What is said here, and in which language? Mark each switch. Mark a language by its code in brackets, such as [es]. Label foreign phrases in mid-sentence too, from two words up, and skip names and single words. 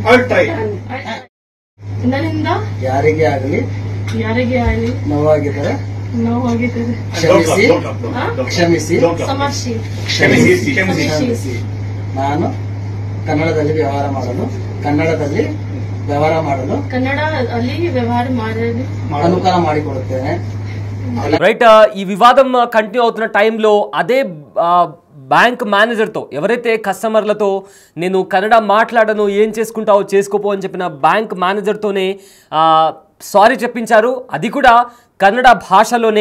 [kn] ಯಾರಿಗೆ ಆಗಲಿ ನೋವಾಗಿದ್ದರೆ ಕ್ಷಮಿಸಿ. ನಾನು ಕನ್ನಡದಲ್ಲಿ ವ್ಯವಹಾರ ಮಾಡಲು ಅನುಕೂಲ ಮಾಡಿಕೊಡುತ್ತೇನೆ. [te] రైట్, ఈ వివాదం కంటిన్యూ అవుతున్న టైంలో అదే బ్యాంక్ మేనేజర్తో, ఎవరైతే కస్టమర్లతో నేను కన్నడ మాట్లాడను, ఏం చేసుకుంటావో చేసుకోపో అని చెప్పిన బ్యాంక్ మేనేజర్తోనే సారీ చెప్పించారు. అది కూడా కన్నడ భాషలోనే.